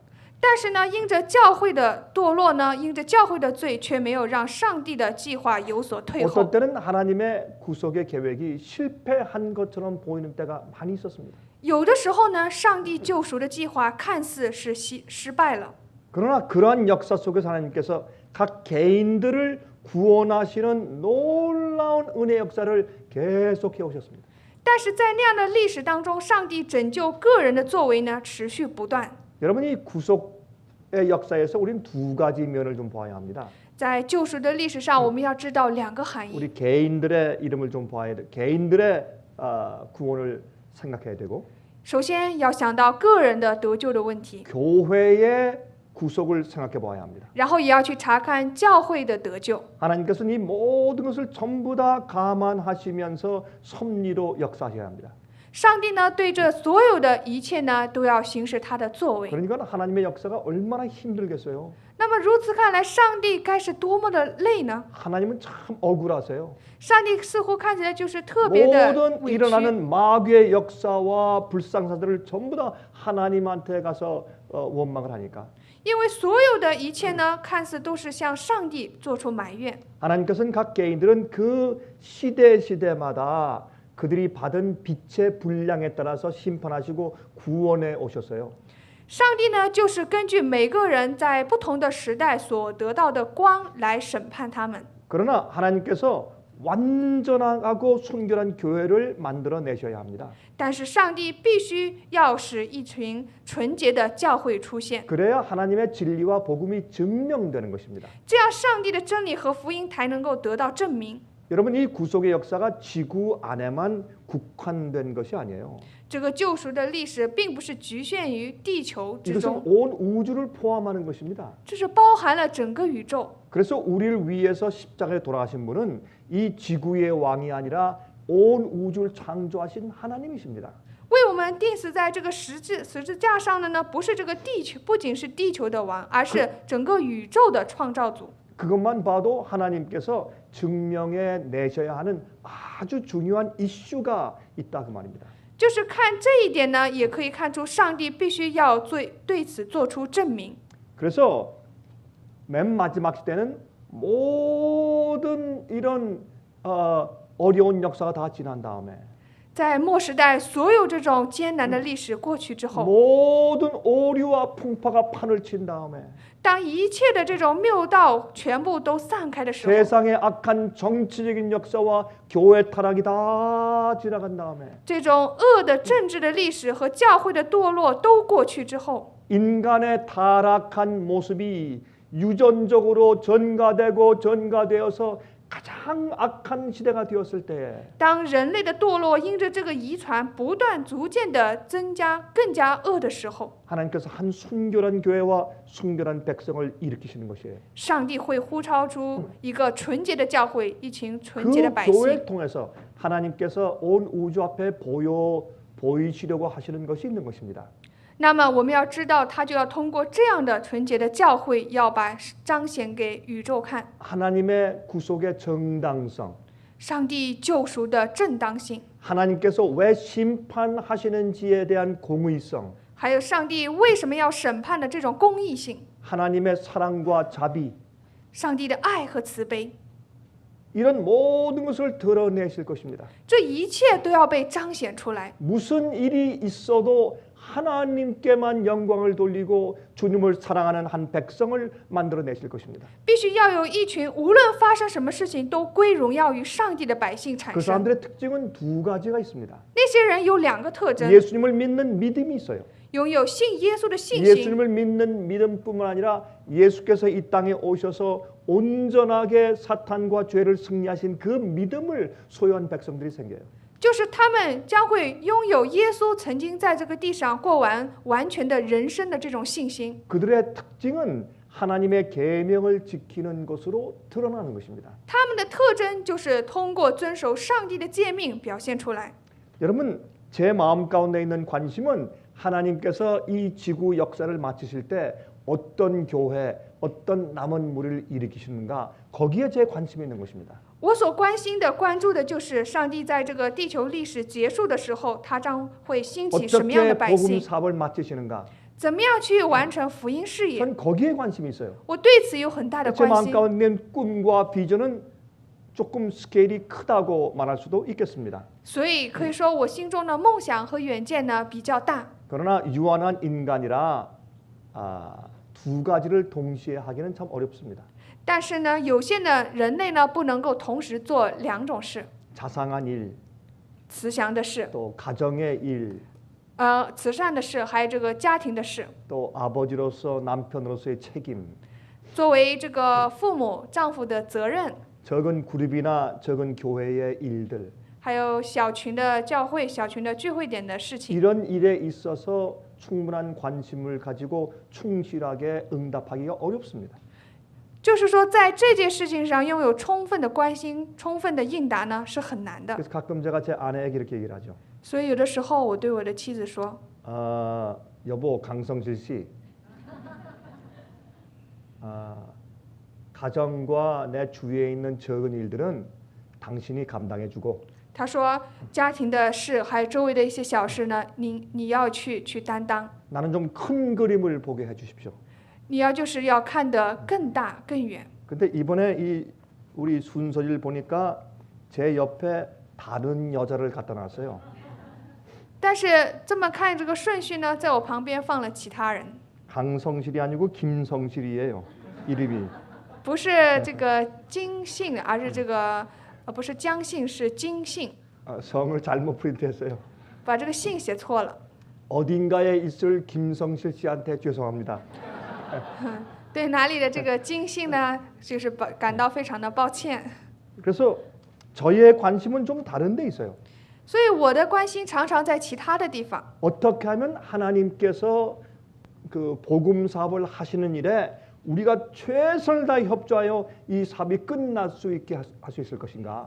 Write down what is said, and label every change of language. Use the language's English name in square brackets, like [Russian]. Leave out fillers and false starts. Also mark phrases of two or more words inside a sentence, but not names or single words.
[Chinese] 但是呢，因着教会的堕落呢，因着教会的罪，却没有让上帝的计划有所退 [Korean] 어떤 [Chinese] 后。 [Korean] 때는 하나님의 구속의 계획이 실패한 것처럼 보이는 때가 많이 있었습니다. [Chinese] 有的时候呢，上帝救赎的计划看似是失败了， [Korean] 그러나 그러한 역사 속에서 하나님께서 각 개인들을 구원하시는 놀라운 은혜 역사를 계속해 오셨습니다. [Chinese] 但是在那样的历史当中，上帝拯救个人的作为呢持续不断。 [Korean] 여러분이 구속의 역사에서 우리는 두 가지 면을 좀 봐야 합니다. [Chinese] 在救赎的历史上，我们要知道两个含义。 [Korean] 우리 개인들의 이름을 좀 봐야 돼. 개인들의 구원을 생각해야 되고 [Chinese] 首先要想到个人的得救的问题， [Korean] 교회의 구속을 생각해 봐야 합니다. [Chinese] 然后也要去查看教会的得救。 [Korean] 하나님께서는 이 모든 것을 전부 다 감안하시면서 섭리로 역사하셔야 합니다. [Chinese] 上帝呢，对这所有的一切呢，都要行使他的作为。 [Korean] 그러니까 하나님의 역사가 얼마나 힘들겠어요. [Chinese] 那么如此看来，上帝该是多么的累呢？ [Korean] 하나님은 참 억울하세요. [Chinese] 上帝似乎看起来就是特别的 [Korean] 모든 [Chinese] 委屈。 [Korean] 일어나는 마귀의 역사와 불상사들을 전부 다 하나님한테 가서 원망을 하니까 [Chinese] 因为所有的一切呢，看似都是向上帝做出埋怨。 [Korean] 하나님께서는 각 개인들은 그 시대마다 그들이 받은 빛의 분량에 따라서 심판하시고 구원해 오셨어요. [Chinese] 上帝呢，就是根据每个人在不同的时代所得到的光来审判他们。 [Korean] 그러나 하나님께서 완전하고 순결한 교회를 만들어 내셔야 합니다. [Chinese] 但是上帝必须要使一群纯洁的教会出现， [Korean] 그래야 하나님의 진리와 복음이 증명되는 것입니다. [Chinese] 这样上帝的真理和福音才能够得到证明。 [Korean] 여러분 이 구속의 역사가 지구 안에만 국한된 것이 아니에요. [Chinese] 这个救赎的历史并不是局限于地球之 [Korean] 이것은 [Chinese] 中， [Korean] 온 우주를 포함하는 것입니다. [Chinese] 这是包含了整个宇宙。 [Korean] 그래서 우리를 위해서 십자가에 돌아가신 분은 이 지구의 왕이 아니라 온 우주를 창조하신 하나님이십니다. [Chinese] 为我们钉死在这个十字架上的呢，不是这个地球，不仅是地球的王，而是整个宇宙的创造主。 [Korean] 그것만 봐도 하나님께서 증명해 내셔야 하는 아주 중요한 이슈가 있다 그 말입니다. [Chinese] 就是看这一点呢，也可以看出上帝必须要对此做出证明。 [Korean] 그래서 맨 마지막 시대는 모든 이런 어려운 역사가 다 지난 다음에 [Chinese] 在末时代，所有这种艰难的历史过去之后， [Korean] 모든 오류와 풍파가 판을 친 다음에 [Chinese] 当一切的这种谬道全部都散开的时候， [Korean] 세상의 악한 정치적인 역사와 교회 타락이 다 지나간 다음에 [Chinese] 这种恶的政治的历史和教会的堕落都过去之后， [Korean] 인간의 타락한 모습이 유전적으로 전가되어서 가장 악한 시대가 되었을 때 [Chinese] 当人类的堕落因着这个遗传不断逐渐的增加，更加恶的时候， [Korean] 하나님께서 한 순결한 교회와 순결한 백성을 일으키시는 것이에요. [Chinese] 上帝会呼召出一个纯洁的教会，一群纯洁的 [Korean] 그 [Chinese] 百姓。 [Korean] 교회를 통해서 하나님께서 온 우주 앞에 보이시려고 하시는 것이 있는 것입니다. [Chinese] 那么我们要知道，他就要通过这样的纯洁的教会，要把彰显给宇宙看。 [Korean] 하나님의 구속의 정당성, [Chinese] 上帝救赎的正当性， [Korean] 하나님께서 왜 심판하시는지에 대한 공의성, [Chinese] 还有上帝为什么要审判的这种公义性， [Korean] 하나님의 사랑과 자비, [Chinese] 上帝的爱和慈悲， [Korean] 이런 모든 것을 드러내실 것입니다. [Chinese] 这一切都要被彰显出来。 [Korean] 무슨 일이 있어도 하나님께만 영광을 돌리고 주님을 사랑하는 한 백성을 만들어내실 것입니다. [Chinese] 必须要有一群无论发生什么事情都归荣耀于上帝的百姓产 [Korean] 그 [Chinese] 生。 [Korean] 사람들의 특징은 두 가지가 있습니다. [Chinese] 那些人有两个特征： [Korean] 예수님을 믿는 믿음이 있어요. [Chinese] 拥有信耶稣的信心， [Korean] 예수님을 믿는 믿음뿐만 아니라 예수께서 이 땅에 오셔서 온전하게 사탄과 죄를 승리하신 그 믿음을 소유한 백성들이 생겨요. [Chinese] 就是他们将会拥有耶稣曾经在这个地上过完完全的人生的这种信心。 [Korean] 그들의 특징은 하나님의 계명을 지키는 것으로 드러나는 것입니다. [Chinese] 他们的特征就是通过遵守上帝的诫命表现出来。 [Korean] 여러분, 제 마음 가운데 있는 관심은 하나님께서 이 지구 역사를 마치실 때 어떤 교회, 어떤 남은 무리를 일으키시는가, 거기에 제 관심이 있는 것입니다. [Chinese] 我所关心的、关注的就是上帝在这个地球历史结束的时候，他将会兴起什么样的 [Korean] 어떻게 [Chinese] 百 [Korean] 복음 [Chinese] 姓， [Korean] 사업을 마치시는가, [Chinese] 怎么样去完成福音事业。 [Korean] 전 거기에 관심이 있어요. [Chinese] 我对此有很大的 [Korean] 제 [Chinese] 关 [Korean] 마음 [Chinese] 心。 [Korean] 가운데 있는 꿈과 비전은 조금 스케일이 크다고 말할 수도 있겠습니다. [Chinese] 所以可以说，我心中的梦想和远见呢比较大。 [Korean] 그러나 유한한 인간이라 두 가지를 동시에 하기는 참 어렵습니다. [Chinese] 但是呢，有限的人类呢不能够同时做两种事： [Korean] 자상한 일, [Chinese] 慈祥的事， [Korean] 또 가정의 일, [Chinese] 慈善的事，还有这个家庭的事。 [Korean] 또 아버지로서 남편으로서의 책임, [Chinese] 作为这个父母、丈夫的责任， [Korean] 적은 그룹이나 적은 교회의 일들, [Chinese] 还有小群的教会、小群的聚会点的事情。 [Korean] 이런 일에 있어서 충분한 관심을 가지고 충실하게 응답하기가 어렵습니다. [Chinese] 就是说，在这件事情上拥有充分的关心、充分的应答呢，是很难的。 [Korean] 그래서 가끔 제가 제 아내에게 이렇게 얘기를 하죠. [Chinese] 所以有的时候，我对我的妻子说 [Korean] 여보, 강성실 씨, 가정과 내 주위에 있는 적은 일들은 당신이 감당해주고 [Chinese] 他说家庭的事，还有周围的一些小事呢，你要去担当， [Korean] 나는 좀 큰 그림을 보게 해주십시오. [Chinese] 你要就是要看得更大更远。 [Korean] 근데 이번에 이 우리 순서를 보니까 제 옆에 다른 여자를 갖다 놨어요. [Chinese] 但是这么看这个顺序呢，在我旁边放了其他人， [Korean] 강성실이 아니고 김성실이에요. 이름이. [Chinese] 不是这个金姓，而是这个不是姜姓，是金姓， [Korean] 성을 잘못 프린트했어요. [Chinese] 把这个姓写错了。 [Korean] 어딘가에 있을 김성실 씨한테 죄송합니다. [Chinese] 对哪里的这个金姓呢，就是感到非常的抱歉。 [Korean] 그래서 저의 관심은 좀 다른 데 있어요. [Chinese] 所以我的关心常常在其他的地方。 [Korean] 어떻게 하면 하나님께서 그 복음 사업을 하시는 일에 우리가 최선을 다해 협조하여 이 사업이 끝날 수 있게 할 수 있을 것인가?